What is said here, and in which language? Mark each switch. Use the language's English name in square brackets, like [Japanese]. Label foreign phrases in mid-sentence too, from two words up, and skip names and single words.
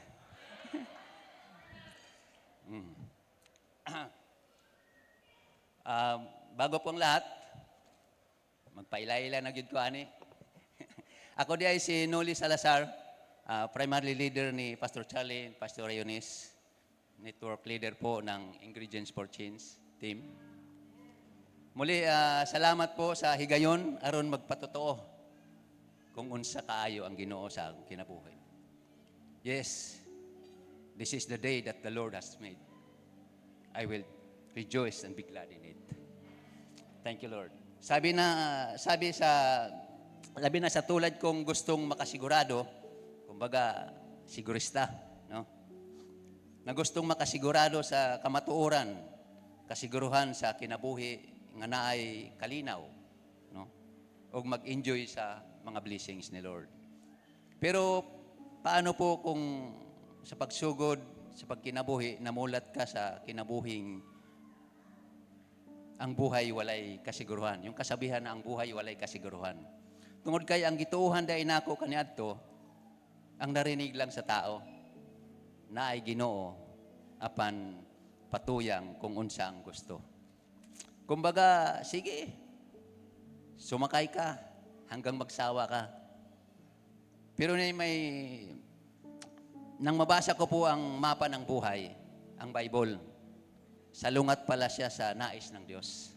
[Filipino] Bago pong lahat, [Cebuano] magpaila-ila na gyud ko ani. Ako di ay si Noli Salazar, [English] primary leader [Cebuano] ni Pastor Charlie, Pastor Eunice, [English] network leader [Filipino] po ng [Cebuano] Ingredients for Change team. [Filipino] Muli, [Cebuano] salamat po sa higayon aron magpatotoo kung unsa kaayo ang Ginoo sa kinabuhi. [English] Yes, this is the day that the Lord has made. I will rejoice and be glad in it. Thank you, Lord. [Filipino] Sabi na sa tulad kong gustong makasigurado, kumbaga sigurista, no? Na gustong makasigurado [Cebuano] sa kamatuoran, kasiguruhan sa kinabuhi nga naay kalinaw, no? O mag-enjoy sa mga blessings ni Lord. [Filipino] Pero paano po [Cebuano] kung sa pagsugod, sa pagkinabuhi, namulat ka sa kinabuhing ang buhay walay kasiguruhan. [Filipino] Yung kasabihan na ang buhay [Cebuano] walay kasiguruhan. Tungod kay ang gituuhan dai nako kaniadto, ang narinig lang sa tao na ay Ginoo apan patuyang kung unsa ang gusto. [Filipino] Kumbaga, sige, sumakay ka hanggang magsawa ka. Pero nang mabasa ko po ang mapa ng buhay, ang Bible, salungat pala siya sa nais ng Diyos.